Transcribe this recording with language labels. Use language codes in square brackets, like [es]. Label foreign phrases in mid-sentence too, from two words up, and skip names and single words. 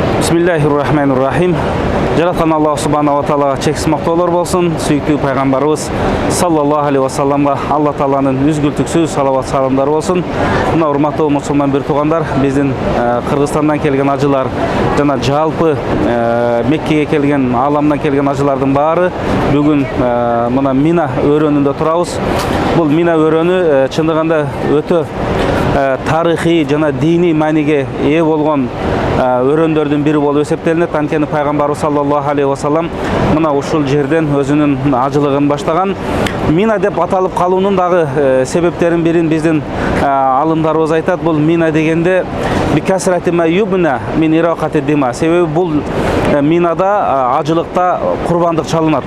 [ar] بسم الله الرحمن الرحيم. [ky] Жараткан Аллах [ar] سبحانه وتعالى [ky] чексиз мактоолор болсун. Сүйүктүү пайгамбарыбыз [ar] صلى الله عليه وسلم [ky] Алла тааланын үзгүлтүксүз салават саламдары болсун. Мына урматтуу мусулман бир туугандар, биздин Кыргызстандан келген ажылар жана жалпы Меккеге келген, ааламдан келген ажылардын баары бүгүн мына Мина өрөөнүндө турабыз. Бул Мина өрөөнү чындыгында өтө тарыхый жана диний мааниге ээ болгон өрөөндөрдүн бири болуп эсептелинет. Анткени пайгамбарыбыз [ar] صلى الله عليه وسلم [ky] мына ушул жерден өзүнүн ажылыгын баштаган. Мина деп аталып калуунун дагы себептерин бирин биздин алымдарыбыз айтат. Бул Мина дегенде [ar] بكثرة ما يمنى من إراقة الدماء. [ky] Себеби бул Минада ажылыкта курбандык чалынат.